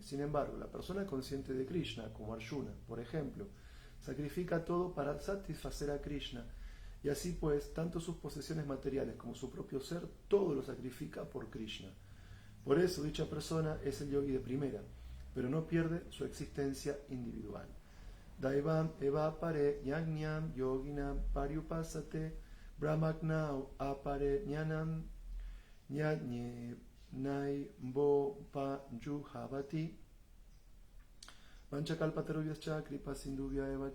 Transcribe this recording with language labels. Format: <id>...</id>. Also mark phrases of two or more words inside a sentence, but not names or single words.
<es>Sin embargo, la persona consciente de Krishna, como Arjuna, por ejemplo, sacrifica todo para satisfacer a Krishna, y así pues, tanto sus posesiones materiales como su propio ser, todo lo sacrifica por Krishna. Por eso dicha persona es el yogi de primera, pero no pierde su existencia individual.</es> <sa>दैवम् एव परे यज्ञं योगिनं पर्युपासते ब्रह्माग्नौ अपरे ज्ञानं ज्ञाने नैवो प जुह्वति वाञ्छाकल्पतरुभ्यश्च कृपा सिन्धुभ्य एव</sa>